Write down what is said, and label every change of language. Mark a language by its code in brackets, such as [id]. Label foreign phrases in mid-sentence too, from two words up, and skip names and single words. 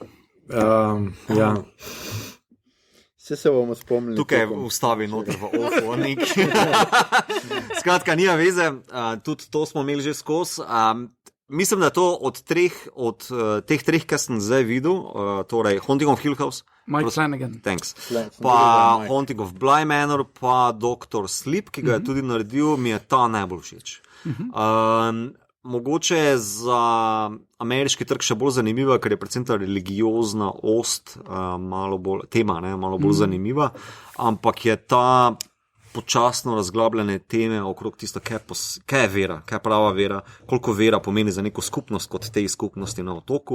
[sl] Ja. Vse se bomo spomnili. Tukaj vstavi noter v oko nek. Skratka, [hr] nija veze, [sl] tudi to smo imeli že skozi. Mislim, da je to od teh 3, kar sem zdaj videl, torej Haunting of Hill House, Mike Flanagan, thanks. Pa Haunting of Bly Manor, pa Dr. Sleep, ki ga je tudi naredil, mi je ta najbolj všeč. Mogoče je za ameriški trg še bolj zanimiva, ker je predvsem ta religiozna ost malo bolj, tema, malo bolj zanimiva, ampak je ta počasno razglabljene teme okrog tisto, kaj je vera, kaj je prava vera, koliko vera pomeni za neko skupnost kot tej skupnosti na otoku.